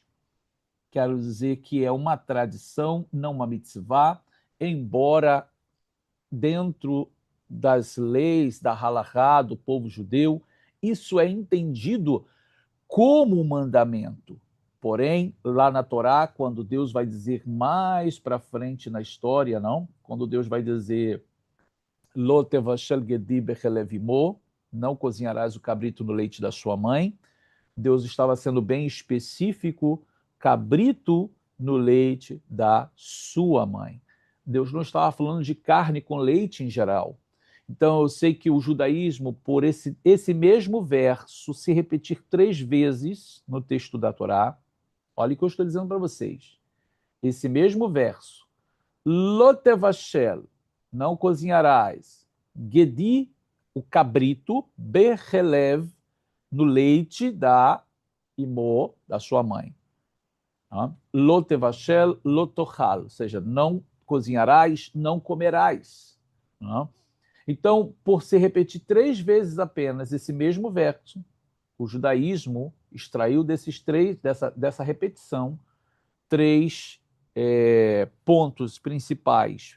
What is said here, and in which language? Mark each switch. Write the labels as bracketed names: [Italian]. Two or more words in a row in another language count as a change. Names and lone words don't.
[Portuguese] Quero dizer que é uma tradição, não uma mitzvah, embora dentro das leis da halachá do povo judeu, isso é entendido como um mandamento. Porém, lá na Torá, quando Deus vai dizer mais para frente na história, quando Deus vai dizer [Hebrew] לא תבשל גדי בחלב אמו, [Portuguese] não cozinharás o cabrito no leite da sua mãe. Deus estava sendo bem específico, cabrito no leite da sua mãe. Deus não estava falando de carne com leite em geral. Então eu sei que o judaísmo, por esse mesmo verso se repetir 3 vezes no texto da Torá, olha o que eu estou dizendo para vocês. Esse mesmo verso, [Hebrew] לא תבשל, [Portuguese] não cozinharás, Gedi, o cabrito, Bechelev, no leite da Imô, da sua mãe. [Hebrew] לא תבשל, לא תאכל, [Portuguese] ou seja, não cozinharás, não comerás. Então, por se repetir 3 vezes apenas esse mesmo verso, o judaísmo extraiu dessa repetição 3 pontos principais.